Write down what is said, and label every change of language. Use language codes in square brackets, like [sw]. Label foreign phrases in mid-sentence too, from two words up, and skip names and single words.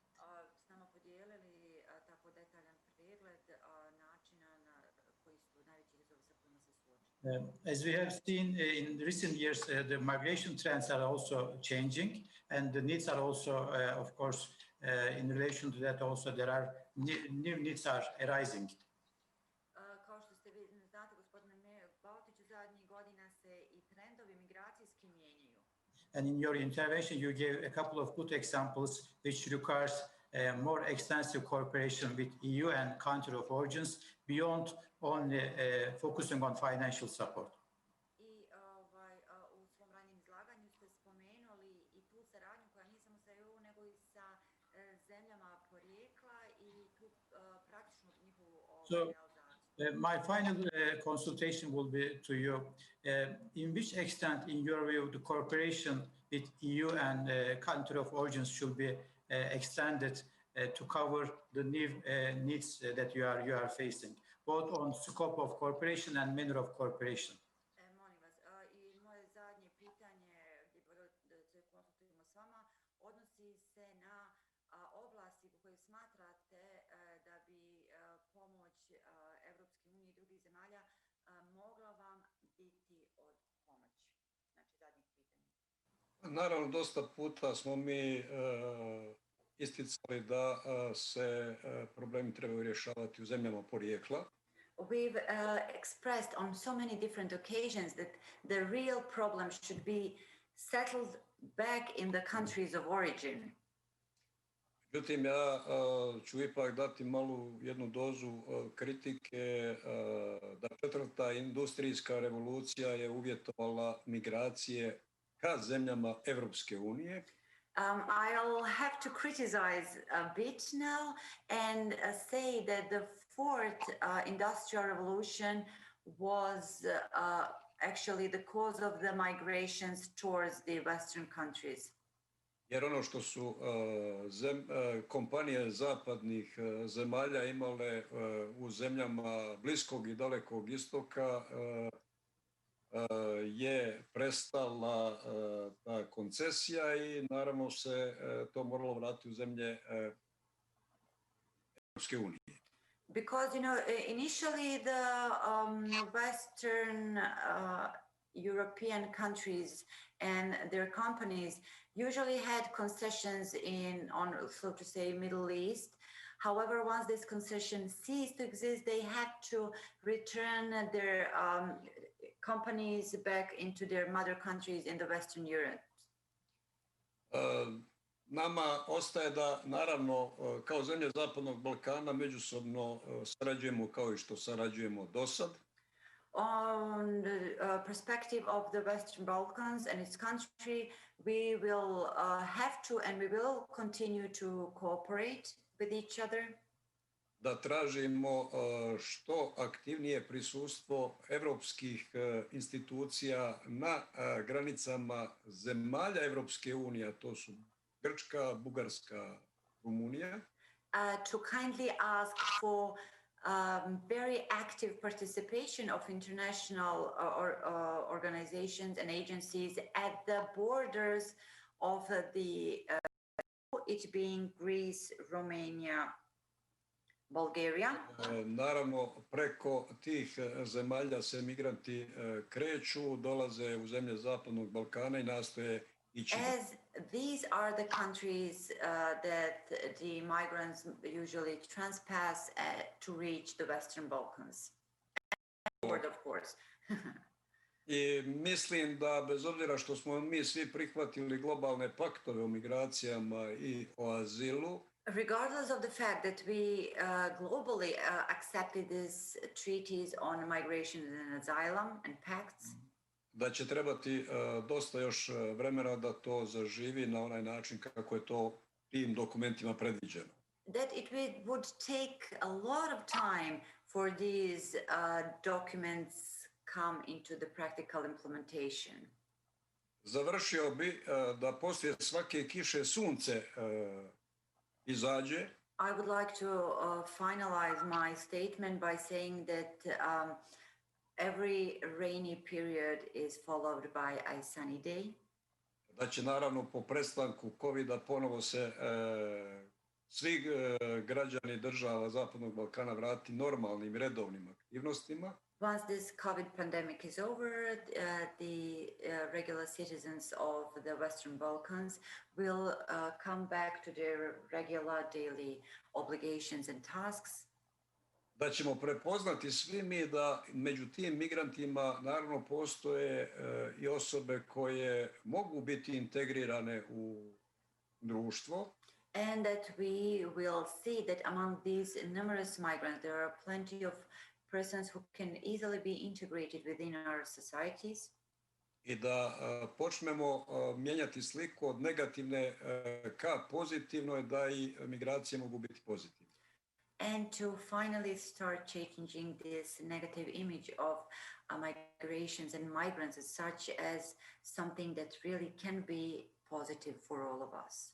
[en] As we have seen in recent years, the migration trends are also changing, and the needs are also, of course, in relation to that also there are new needs are arising. [bs] Kao što ste vi znate, gospodine Baotiću, zadnjih godina se i trendovi migracijski mijenjaju. [en] And in your intervention, you gave a couple of good examples which requires more extensive cooperation with EU and country of origins beyond only focusing on financial support. [bs] I u svom ranjem izlaganju ste spomenuli i tu saradnju koja nije samo sa EU nego i sa zemljama porijekla i tu praktičnu njihovu realizaciju. [en] My final consultation will be to you. In which extent, in your view, the cooperation with EU and country of origins should be extended to cover the new needs that you are facing, both on scope of cooperation and manner of cooperation? [bs] Molim vas, i moje zadnje pitanje gdje se konsultujemo s vama odnosi se na oblasti u kojoj smatrate da bi pomoć Evropske unije i drugih zemalja mogla vam biti od pomoći. Znači, zadnjih pitanja. Naravno, dosta puta smo mi isticali da se problemi trebaju rješavati u zemljama porijekla. [en] We've expressed on so many different occasions that the real problem should be settled back in the countries of origin. [bs] Međutim, ja ću ipak dati malu jednu dozu kritike da četvrta industrijska revolucija je uvjetovala migracije ka zemljama Evropske unije. [en] I'll have to criticize a bit now and say that the fourth industrial revolution was actually the cause of the migrations towards the Western countries. [bs] Jer ono što su kompanije zapadnih zemalja imale u zemljama Bliskog i Dalekog istoka je prestala ta koncesija i naravno se to moralo vratiti u zemlje Europske unije. [en] Because, initially the Western European countries and their companies usually had concessions on, so to say, Middle East. However, once this concession ceased to exist, they had to return their companies back into their mother countries in the Western Europe. [bs] Nama ostaje da, naravno, kao zemlje Zapadnog Balkana međusobno sarađujemo kao i što sarađujemo do sad. [en] On the perspective of the Western Balkans and its country, we will have to and we will continue to cooperate with each other. [bs] Da tražimo što aktivnije prisustvo evropskih institucija na granicama zemalja Evropske unije, a to su Grčka, Bugarska, Rumunija. [en] To kindly ask for very active participation of international organizations and agencies at the borders of it being Greece, Romania, Bulgaria. [bs] Naravno, preko tih zemalja se migranti kreću, dolaze u zemlje Zapadnog Balkana i nastoje ići. [en] As these are the countries that the migrants usually transpass to reach the Western Balkans. Forward, of course. [bs] I mislim da bez obzira što smo mi svi prihvatili globalne paktove o migracijama i o azilu, [en] regardless of the fact that we globally accepted these treaties on migration and asylum and pacts, [bs] da će trebati dosta još vremena da to zaživi na onaj način kako je to tim dokumentima predviđeno. [en] That it would take a lot of time for these documents come into the practical implementation. [bs] Završio bi da poslije svake kiše sunce izađe. [en] I would like to finalize my statement by saying that every rainy period is followed by a sunny day. [bs] Da će naravno po prestanku COVID-a ponovo se svi građani država Zapadnog Balkana vratiti normalnim redovnim aktivnostima. [en] Once this COVID pandemic is over, the regular citizens of the Western Balkans will come back to their regular daily obligations and tasks. [bs] Da ćemo prepoznati svi mi da među tim migrantima naravno postoje i osobe koje mogu biti integrirane u društvo. [en] And that we will see that among these numerous migrants, there are plenty of persons who can easily be integrated within our societies. [bs] I da počnemo mijenjati sliku od negativne ka pozitivnoj, da i migracije mogu biti pozitivne. [en] And to finally start changing this negative image of migrations and migrants as such as something that really can be positive for all of us.